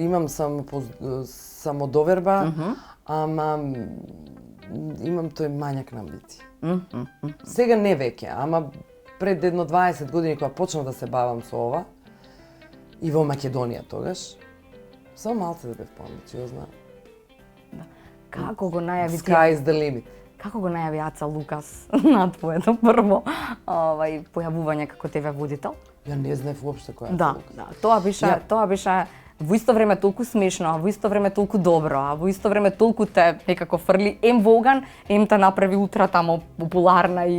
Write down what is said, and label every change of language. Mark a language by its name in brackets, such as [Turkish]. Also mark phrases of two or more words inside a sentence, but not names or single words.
[Macedonian] имам самодоверба, ама имам тој мањак на амбиција. Сега не веќе, ама пред едно 20 години кога почнав да се бавам со ова, и во Македонија тогаш, само малце да бев поамбициозна. Како го најави ти? [English] Sky is the limit. [Macedonian] Како го најави Аца Лукас на твоето прво појавување како ТВ водител? Ја не знаев уопште која е Да, Лукас. да. Тоа беше во исто време толку смешно, а во исто време толку добро, а во исто време толку те некако фрли ем во оган, ем те направи утра тамо популарна и